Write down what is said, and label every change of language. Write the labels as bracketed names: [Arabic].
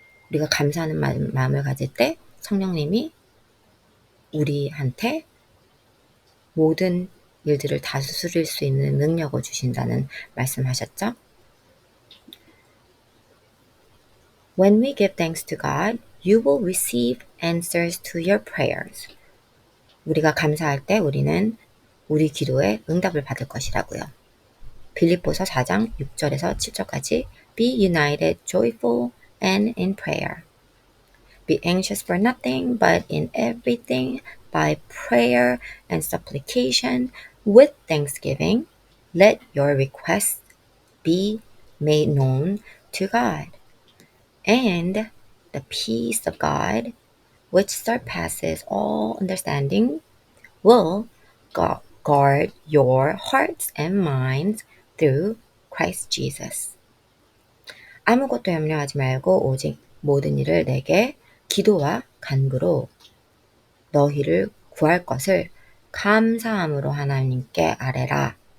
[Korean] 우리가 감사하는 마음을 가질 때 성령님이 우리한테 모든 일들을 다스릴 수 있는 능력을 주신다는 말씀하셨죠? [English] When we give thanks to God, you will receive answers to your prayers. [Korean] 우리가 감사할 때 우리는 우리 기도에 응답을 받을 것이라고요. 빌립보서 4장 6절에서 7절까지 [English] Be united, joyful, and in prayer. Be anxious for nothing, but in everything, by prayer and supplication, with thanksgiving, let your requests be made known to God. And the peace of God, which surpasses all understanding, will guard your hearts and minds through Christ Jesus. [Korean] 아무것도 염려하지 말고 오직 모든 일을 내게 기도와 간구로 너희를 구할 것을 감사함으로 하나님께 아뢰라.